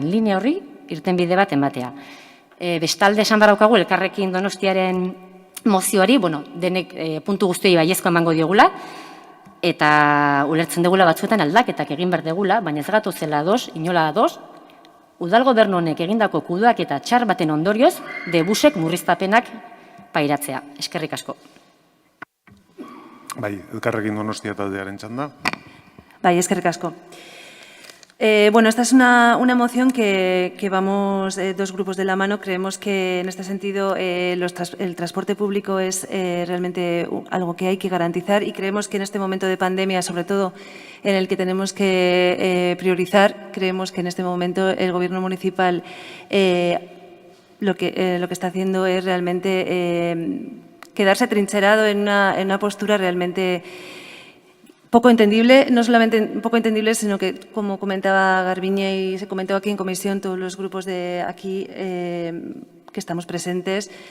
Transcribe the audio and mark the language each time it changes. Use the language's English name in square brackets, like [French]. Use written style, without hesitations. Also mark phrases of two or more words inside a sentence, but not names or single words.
[Basque] linea horri irtenbide bat ematea. Bestalde esan baraukagu Elkarrekin Donostiaren mozioari, denek puntu guztiei baiezko emango diogula, eta ulertzen degula batzuetan aldaketak egin behar degula, baina ez gatozela inola ados, udal gobernu honek egindako kudeak eta txar baten ondorioz, Debusek murriztapenak pairatzea. Eskerrik asko. Bai, Elkarrekin Donostia taldearen txanda. Bai, eskerrik asko. [Spanish] Bueno, esta es una moción que vamos dos grupos de la mano. Creemos que en este sentido el transporte público es realmente algo que hay que garantizar y creemos que en este momento de pandemia, sobre todo en el que tenemos que priorizar, creemos que en este momento el Gobierno municipal lo que está haciendo es realmente quedarse trincherado en una postura realmente poco entendible, no solamente poco entendible, sino que, como comentaba Garbiñe y se comentó aquí en comisión, todos los grupos de aquí que estamos presentes,